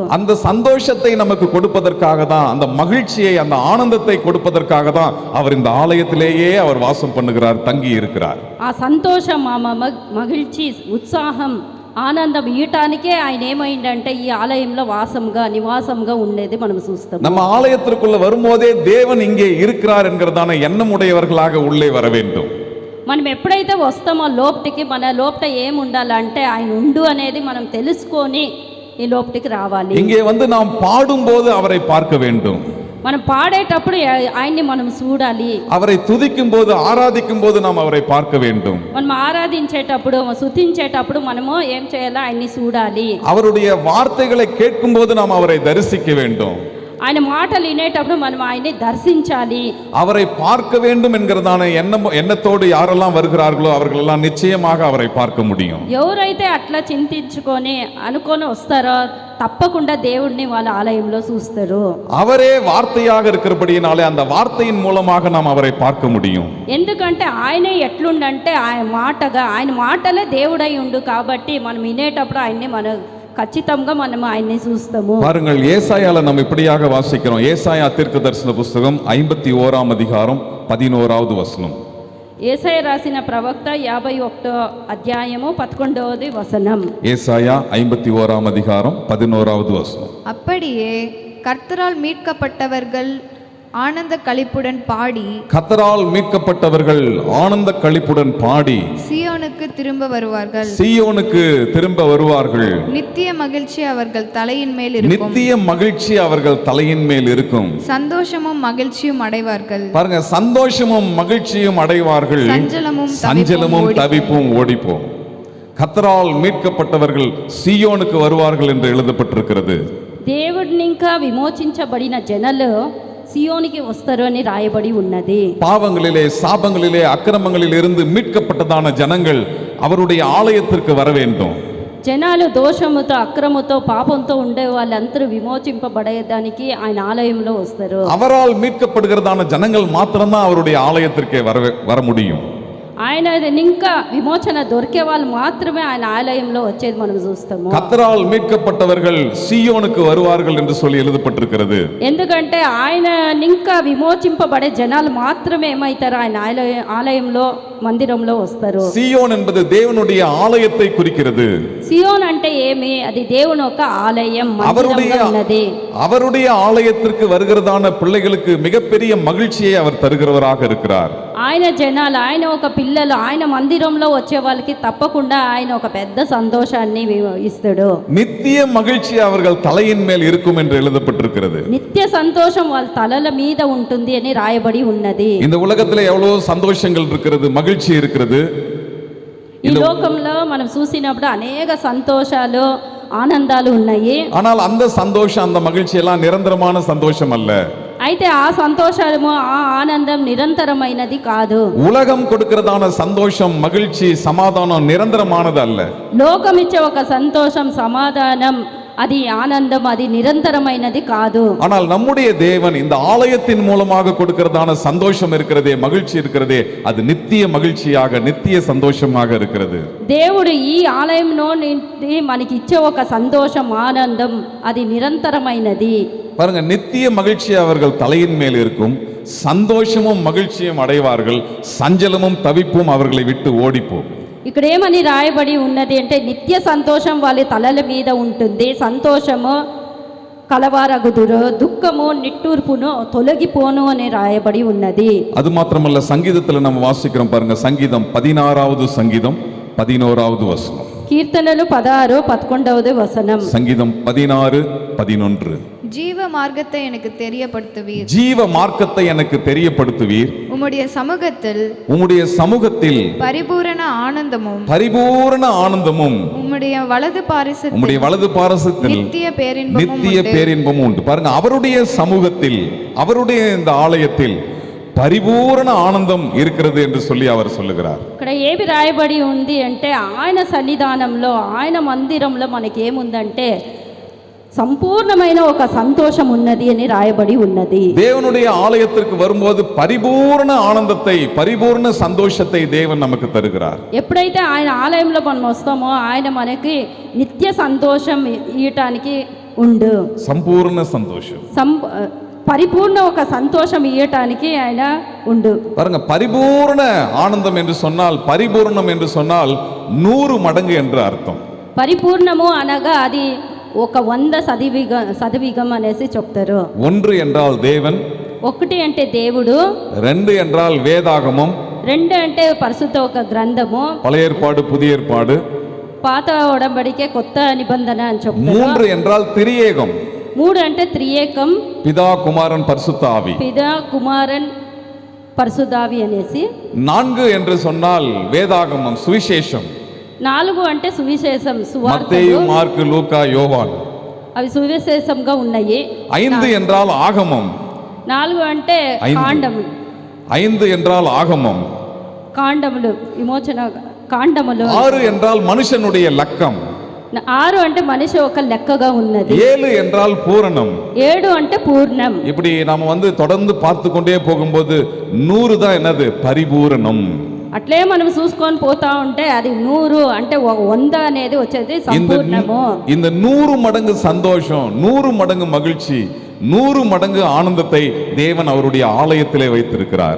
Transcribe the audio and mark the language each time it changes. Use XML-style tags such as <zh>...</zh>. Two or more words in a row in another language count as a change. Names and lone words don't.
<ta>அந்த சந்தோஷத்தை நமக்கு கொடுப்பதற்காக தான், அந்த மகிழ்ச்சியை, அந்த ஆனந்தத்தை கொடுப்பதற்காக தான் அவர் இந்த ஆலயத்திலேயே அவர் வாசம் பண்ணுகிறார், தங்கி இருக்கிறார்.</ta> <te>ఆ సంతోషం, ఆ మగిழ்చి, ఉత్సాహం, ఆనందం ఇయటానికే ఆయన ఏమైందంటే ఈ ఆలయంలో వాసంగా, నివాసంగా ఉండేది మనం చూస్తాం.</te> <ta>நம்ம ஆலயத்திற்குள்ள வரும்போதே தேவன் இங்கே இருக்கிறார் என்கிறதான எண்ணம் உடையவர்களாக உள்ளே வர வேண்டும்.</ta> <te>మనం ఎప్పుడైతే వస్తామో లోపటికి, మన లోపట ఏముండాలంటే ఆయన ఉండు అనేది మనం తెలుసుకొని ఈ లోపలికి రావాలి.</te> <ta>இங்கே வந்து நாம் பாடும்போது அவரை பார்க்க வேண்டும்.</ta> <te>మనం పాడేటప్పుడు ఆయన్ని మనం చూడాలి.</te> <ta>அவரை துதிக்கும் போது ஆராதிக்கும் போது நாம் அவரை பார்க்க வேண்டும்.</ta> <te>మనం ఆరాధించేటప్పుడు స్తుతించేటప్పుడు మనము ఏం చేయాలి? ఆయన్ని చూడాలి.</te> <ta>அவருடைய வார்த்தைகளை கேட்கும் போது நாம் அவரை தரிசிக்க வேண்டும்.</ta> <te>ఆయన మాటలు వినేటప్పుడు మనం ఆయన్ని దర్శించాలి.</te> <ta>அவரை பார்க்க வேண்டும் என்கிறதான எண்ணத்தோடு யாரெல்லாம் வருகிறார்களோ அவர்கள் எல்லாம் நிச்சயமாக அவரை பார்க்க முடியும்.</ta> <te>ఎవరైతే అట్లా చింతించుకొని అనుకొని వస్తారో తప్పకుండా దేవుడిని వాళ్ళ ఆలయంలో చూస్తారు.</te> <ta>அவரே வார்த்தையாக இருக்கிறபடியினாலே அந்த வார்த்தையின் மூலமாக நாம் அவரை பார்க்க முடியும்.</ta> <te>ఎందుకంటే ఆయనే ఎట్లుండంటే ఆయన మాటలే దేవుడై ఉండు కాబట్టి మనం వినేటప్పుడు ఆయన్ని మనం ఖచ్చితంగా మనం ఆయన్ని చూస్తాము.</te> <ta>பாருங்கள், ஏசாயால நாம் இப்படியாக வாசிக்கிறோம். ஏசாயா தீர்க்கதரிசன புத்தகம் 51ஆம் அதிகாரம் 11வது வசனம்.</ta> <te>ஏசாயா రాసిన ప్రవక్త 51వ అధ్యాయము 11వ వచనం.</te> <ta>ஏசாயா 51ஆம் அதிகாரம் 11வது வசனம். அப்படியே கர்த்தரால் மீட்கப்பட்டவர்கள் ஆனந்த களிப்புடன் பாடி, கர்த்தரால் மீட்கப்பட்டவர்கள் ஆனந்த களிப்புடன் பாடி சீயோனுக்கு திரும்ப வருவார்கள். சீயோனுக்கு திரும்ப வருவார்கள். நித்திய மகிழ்ச்சி அவர்கள் தலையின் மேல் இருக்கும். நித்திய மகிழ்ச்சி அவர்கள் தலையின் மேல் இருக்கும். சந்தோஷமும் மகிழ்ச்சியும் அடைவார்கள். பாருங்க, சந்தோஷமும் மகிழ்ச்சியும் அடைவார்கள். சஞ்சலமும் தவிப்பும் ஓடிப்போம். கர்த்தரால் மீட்கப்பட்டவர்கள் சீயோனுக்கு வருவார்கள் என்று எழுதப்பட்டிருக்கிறது.</ta> <te>దేవుడిని ఇంకా విమోచించబడిన జనాలు సియోనికి వస్తారు అని రాయబడి ఉన్నది.</te> <ta>பாவங்களிலே, சாபங்களிலே, அக்கிரமங்களில் இருந்து மீட்கப்பட்டதான ஜனங்கள் அவருடைய ஆலயத்திற்கு வர வேண்டும்.</ta> <te>జనాలు దోషముతో, అక్రమతో, పాపంతో ఉండే వాళ్ళందరూ విమోచింపబడేదానికి ఆయన ఆలయంలో వస్తారు.</te> <ta>அவரால் மீட்கப்படுகிறதான ஜனங்கள் மாத்திரம்தான் அவருடைய ஆலயத்திற்கே வர முடியும்.</ta> <te>ఆయన ఇంకా విమోచన దొరికే వాళ్ళు మాత్రమే ఆయన ఆలయంలో వచ్చేది మనం చూస్తాము.</te> <ta>கர்த்தரால் மீட்கப்பட்டவர்கள் சீயோனுக்கு வருவார்கள் என்று சொல்லி எழுதப்பட்டிருக்கிறது.</ta> <te>ఎందుకంటే ఆయన ఇంకా విమోచింపబడే జనాలు మాత్రమే ఏమైతారు? ఆయన ఆలయంలో, మందిరంలో వస్తారు.</te> <ta>சீயோன் என்பது தேவனுடைய ஆலயத்தை குறிக்கிறது.</ta> <te>సియోన్ అంటే ఏమి? అది దేవుని యొక్క ఆలయం, మందిరంగా ఉన్నది.</te> <ta>அவருடைய ஆலயத்திற்கு வருகிறதான பிள்ளைகளுக்கு மிகப்பெரிய மகிழ்ச்சியை அவர் தருகிறவராக இருக்கிறார்.</ta> <te>ఆయన జనాలు, ఆయన ఒక పిల్లలు, ఆయన మందిరంలో వచ్చే వాళ్ళకి తప్పకుండా ఆయన ఒక పెద్ద సంతోషాన్ని ఇస్తాడు.</te> <ta>நித்திய மகிழ்ச்சி அவர்கள் தலையின் மேல் இருக்கும் என்று எழுதப்பட்டிருக்கிறது.</ta> <te>నిత్య సంతోషం వాళ్ళ తలల మీద ఉంటుంది అని రాయబడి ఉన్నది.</te> <ta>இந்த உலகத்துல எவ்வளவு சந்தோஷங்கள் இருக்கிறது, மகிழ்ச்சி இருக்கிறது.</ta> <te>ఈ లోకంలో మనం చూసినప్పుడు అనేక సంతోషాలు, ఆనందాలు ఉన్నాయి.</te> <ta>ஆனால் அந்த சந்தோஷம், அந்த மகிழ்ச்சி எல்லாம் நிரந்தரமான சந்தோஷம் அல்ல.</ta> <te>అయితే ఆ సంతోషము, ఆ ఆనందం నిరంతరమైనది కాదు.</te> <ta>உலகம் கொடுக்கிறதான சந்தோஷம், மகிழ்ச்சி, சமாதானம் நிரந்தரமானது அல்ல.</ta> <te>లోకం ఇచ్చే ఒక సంతోషం, సమాధానం, అది ఆనందం, అది నిరంతరమైనది కాదు.</te> <ta>ஆனால் நம்முடைய தேவன் இந்த ஆலயத்தின் மூலமாக கொடுக்கிறதான சந்தோஷம் இருக்கிறதே, மகிழ்ச்சி இருக்கிறதே, அது நித்திய மகிழ்ச்சியாக, நித்திய சந்தோஷமாக இருக்கிறது.</ta> <te>దేవుడు ఈ ఆలయంలో నుండి మనకి ఇచ్చే ఒక సంతోషం, ఆనందం, అది నిరంతరమైనది.</te> <ta>பாருங்க, நித்திய மகிழ்ச்சி அவர்கள் தலையின் மேல் இருக்கும். சந்தோஷமும் மகிழ்ச்சியும் அடைவார்கள். சஞ்சலமும் தவிப்பும் அவர்களை விட்டு ஓடிப்போம்.</ta> <te>ఇక్కడ ఏమని రాయబడి ఉన్నది అంటే నిత్య సంతోషం వాళ్ళ తలల మీద ఉంటుంది. సంతోషము కలవారగుదురు, దుఃఖము నిట్టూర్పును తొలగిపోను అని రాయబడి ఉన్నది.</te> <ta>அது மாத்திரமல்ல, சங்கீதத்தில் நம்ம வாசிக்கிறோம் பாருங்க. சங்கீதம் 16வது சங்கீதம் 11வது வசனம்.</ta> <te>కీర్తనలు 16, 11వ వచనం.</te> <ta>சங்கீதம் 16, 11. ஜீவ மார்க்கத்தை எனக்கு தெரியப்படுத்துவீர். ஜீவ மார்க்கத்தை எனக்கு தெரியப்படுத்துவீர். உம்முடைய சமூகத்தில், உம்முடைய சமூகத்தில் பரிபூரண ஆனந்தமும், பரிபூரண ஆனந்தமும், உம்முடைய வலது பாரிசத்தில், உம்முடைய வலது பாரசத்தில் நித்திய பேரின்பமும் உண்டு. பாருங்க, அவருடைய சமூகத்தில், அவருடைய இந்த ஆலயத்தில்</ta> <te>పరిపూర్ణ ఆనందం</te> <ta>இருக்கிறது என்று சொல்லி அவர் சொல்லுகிறார்.</ta> <te>ఇక్కడ ఏమి రాయబడి ఉంది అంటే ఆయన సన్నిధానంలో, ఆయన మందిరంలో మనకి ఏముందంటే సంపూర్ణమైన ఒక సంతోషం ఉన్నది అని రాయబడి ఉన్నది.</te> <ta>தேவனுடைய ஆலயத்திற்கு வரும்போது பரிபூர்ண ஆனந்தத்தை, பரிபூர்ண சந்தோஷத்தை தேவன் நமக்கு தருகிறார்.</ta> <te>ఎప్పుడైతే ఆయన ఆలయంలో మనం వస్తామో ఆయన మనకి నిత్య సంతోషం ఇయటానికి ఉండు. సంపూర్ణ సంతోషం, పరిపూర్ణ ఒక సంతోషం ఇయటానికి ఆయన ఉండు.</te> <ta>பாருங்க, பரிபூர்ண ஆனந்தம் என்று சொன்னால், பரிபூர்ணம் என்று சொன்னால் 100 மடங்கு என்று அர்த்தம்.</ta> <te>పరిపూర్ణము అనగా అది ఒక 100 சதவீதம் అనేసి చెప్తారు.</te> <ta>1 என்றால் தேவன்,</ta> <te>1 అంటే దేవుడు,</te> <ta>2 என்றால் வேதாகமம்,</ta> <te>2 అంటే పరిశుద్ధ ఒక గ్రంథము,</te> <ta>பழைய ஏற்பாடு, புதிய ஏற்பாடு,</ta> <te>పాత ఒడంబడికే కొత్త నిబంధన అని చెప్తారు.</te> <ta>3 என்றால் திரியேகம்.</ta> <te>3 అంటే త్రియేకం,</te> <ta>பிதா குமாரன் பரிசுத்த ஆவி. பிதா குமாரன் பரிசுத்த ஆவி</ta> <te>అనేసి.</te> <ta>4 என்று சொன்னால் வேதாகமம் சுவிசேஷம்.</ta> <te>4 అంటే సువిశేషం,</te> <ta>மத்தேயு,</ta> <te>సువార్తలు,</te> <ta>மார்க்கு, லூக்கா, யோவான்.</ta> <te>అవి సువిశేషంగా ఉన్నాయి.</te> <ta>5 என்றால் ஆகமம்.</ta> <te>4 అంటే కాండములు.</te> <ta>5 என்றால் ஆகமம்.</ta> <te>కాండములు, విమోచన కాండములు.</te> <ta>6 என்றால் மனுஷனுடைய லக்கம்.</ta> <te>6 అంటే మనిషి ఒక లెక్కగా ఉన్నది.</te> <ta>7 என்றால் பூரணம்.</ta> <te>7 అంటే పూర్ణం.</te> <ta>இப்படி நாம தொடர்ந்து பார்த்து கொண்டே போகும்போது 100 தான் என்னது பரிபூரணம்.</ta> <te>అట్లే మనం చూసుకొని పోతా ఉంటే అది 100 అంటే 100 అనేది వచ్చేది సంపూర్ణము.</te> <ta>இந்த 100 மடங்கு சந்தோஷம், 100 மடங்கு மகிழ்ச்சி, 100 மடங்கு ஆனந்தத்தை தேவன் அவருடைய ஆலயத்திலே வைத்திருக்கிறார்.</ta>